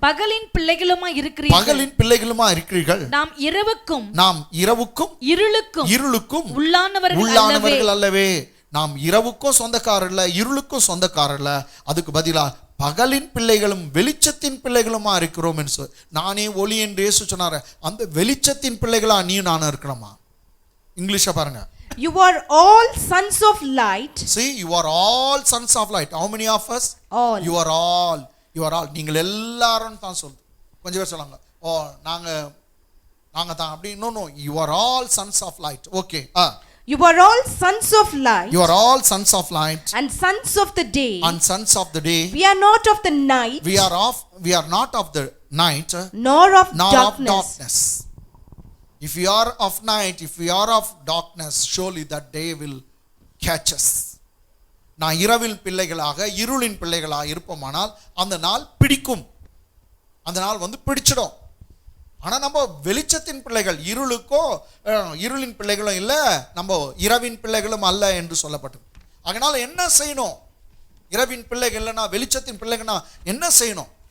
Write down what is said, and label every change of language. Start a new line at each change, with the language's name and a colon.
Tamil: பகலின் பிள்ளைகளுமா இருக்கிறீர்கள். நாம் இரவுக்கும் இருளுக்கும் உள்ளானவர்கள் அல்லவே. நாம் இரவுக்கும் சொந்தக்காரர் இல்ல, இருளுக்கும் சொந்தக்காரர் இல்ல. அதுக்கு பதிலா பகலின் பிள்ளைகளும் வெளிச்சத்தின் பிள்ளைகளுமா இருக்கிறோம் என்று நானே ஒளி என்று இயேசு சொன்னாரு. அந்த வெளிச்சத்தின் பிள்ளைகளா நீயும் நானும் இருக்கணுமா? இங்கிலீஷை பாருங்க.
English: You are all sons of light. See, you are all sons of light. How many of us? All. You are all.
Tamil: நீங்கள் எல்லாரும் தான் சொல்லுது. கொஞ்சம் பேர் சொன்னாங்க, ஓ நாங்க தான் அப்படி.
English: No, you are all sons of light. Okay. You are all sons of light. You are all sons of light. And sons of the day. And sons of the day. We are not of the night. We are not of the night. Nor of darkness. If we are of night, if we are of darkness, surely that day will catch us.
Tamil: நான் இரவில் பிள்ளைகளாக இருளின் பிள்ளைகளாக இருப்போமானால் அந்த நாள் பிடிக்கும். அந்த நாள் வந்து பிடிச்சிடும். ஆனால் நம்ம வெளிச்சத்தின் பிள்ளைகள், இருளின் பிள்ளைகளும் இல்லை, நம்ம இரவின் பிள்ளைகளும் அல்ல என்று சொல்லப்பட்டது. அதனால என்ன செய்யணும்? இரவின் பிள்ளைகள் இல்லைனா வெளிச்சத்தின் பிள்ளைகள்னா என்ன செய்யணும்?